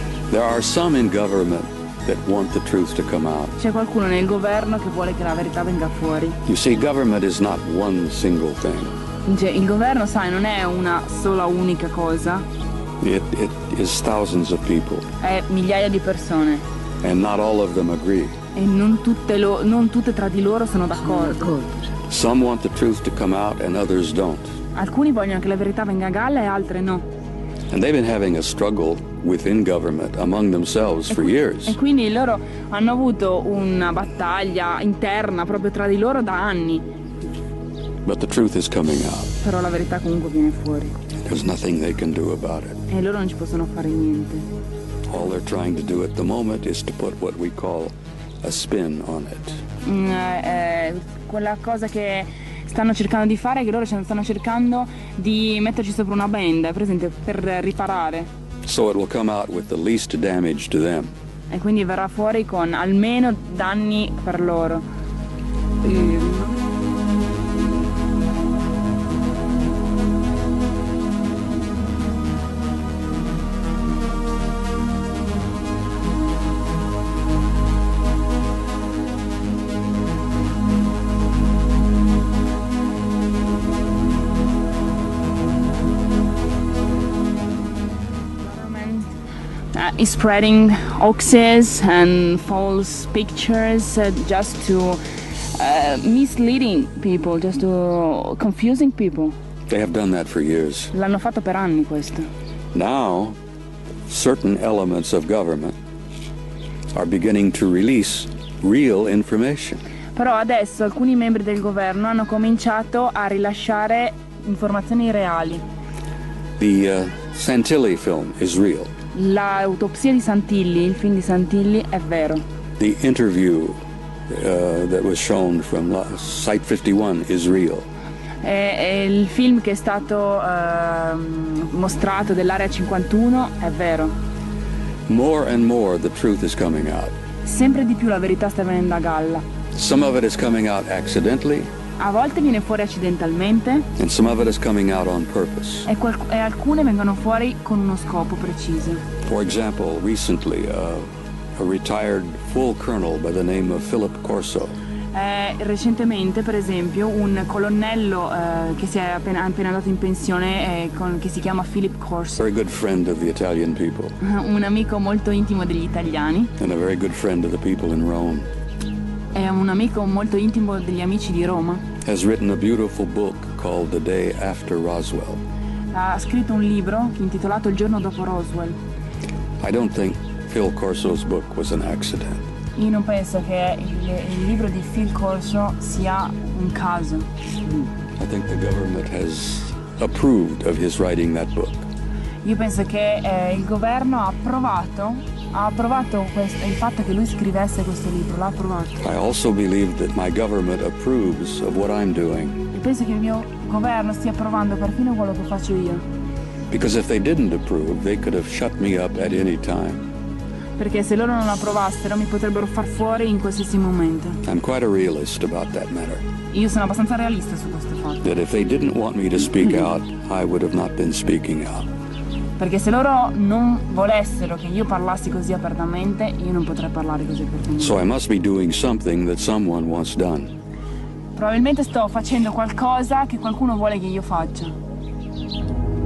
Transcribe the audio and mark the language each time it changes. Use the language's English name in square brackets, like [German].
[English] There are some in government that want the truth to come out. [Italian] C'è qualcuno nel governo che vuole che la verità venga fuori. [English] You see, government is not one single thing. [Italian] Il governo, sai, non è una sola unica cosa. [English] It is thousands of people. [Italian] È migliaia di persone. [English] And not all of them agree. [Italian] E non tutte tra di loro sono d'accordo. [English] Some want the truth to come out and others don't. [Italian] Alcuni vogliono che la verità venga a galla e altre no. [English] And they've been having a struggle within government among themselves for years. [Italian] E quindi loro hanno avuto una battaglia interna proprio tra di loro da anni. [English] But the truth is coming out. [Italian] Però la verità comunque viene fuori. [English] There's nothing they can do about it. [Italian] E loro non ci possono fare niente. [English] All they're trying to do at the moment is to put what we call a spin on it. [Italian] Quella cosa che stanno cercando di fare è che loro stanno cercando di metterci sopra una benda, presente, per riparare. [English] So it will come out with the least damage to them. [Italian] E quindi verrà fuori con almeno danni per loro. [English] Is spreading hoaxes and false pictures just to misleading people, just to confusing people. They have done that for years. [Italian] L'hanno fatto per anni questo. [English] Now, certain elements of government are beginning to release real information. [Italian] Però adesso alcuni membri del governo hanno cominciato a rilasciare informazioni reali. [English] The Santilli film is real. [Italian] L'autopsia di Santilli, il film di Santilli, è vero. [English] The interview that was shown from Site 51 is real. [Italian] E il film che è stato mostrato dell'Area 51 è vero. [English] More and more the truth is coming out. [Italian] Sempre di più la verità sta venendo a galla. [English] Some of it is coming out accidentally, [Italian] A volte viene fuori accidentalmente [English] and some of it is coming out on purpose. [Italian] e alcune vengono fuori con uno scopo preciso. [English] For example, recently, a retired full colonel by the name of Philip Corso [Italian] Recentemente, per esempio, un colonnello che si è appena andato in pensione, che si chiama Philip Corso, [English] very good friend of the Italian people [Italian] un amico molto intimo degli italiani, [English] and a very good friend of the people in Rome, [Italian] è un amico molto intimo degli amici di Roma. [English] has written a beautiful book called The Day After Roswell. [Italian] Ha scritto un libro intitolato Il giorno dopo Roswell. [English] I don't think Phil Corso's book was an accident. [Italian] Io non penso che il libro di Phil Corso sia un caso. [English] I think the government has approved of his writing that book. [Italian] Io penso che il governo ha approvato il fatto che lui scrivesse questo libro, l'ha approvato. [English] I also believe that my government approves of what I'm doing, [Italian] E penso che il mio governo stia approvando perfino quello che faccio io. [English] because if they didn't approve, they could have shut me up at any time. [Italian] Perché se loro non approvassero mi potrebbero far fuori in qualsiasi momento. [English] I'm quite a realist about that matter. [Italian] Io sono abbastanza realista su questo fatto. [English] That if they didn't want me to speak out, I would have not been speaking out. [Italian] Perché se loro non volessero che io parlassi così apertamente, io non potrei parlare così apertamente. [English] So I must be doing something that someone wants done. [Italian] Probabilmente sto facendo qualcosa che qualcuno vuole che io faccia.